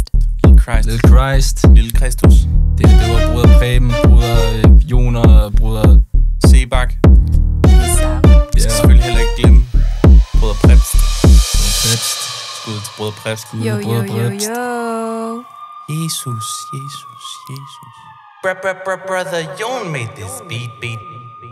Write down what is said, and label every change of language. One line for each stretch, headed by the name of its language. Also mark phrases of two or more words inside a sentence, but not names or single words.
English: Little Christ.
Danish: Lille Kristus. Det var bruder Preben, bruder Joner, bruder Sebak. Vi skal selvfølgelig heller ikke glemme Brødre Præbst. Skud til Brødre Præbst. Jo, jo, jo, jo. Jesus.
English: Brother Jon made this beat.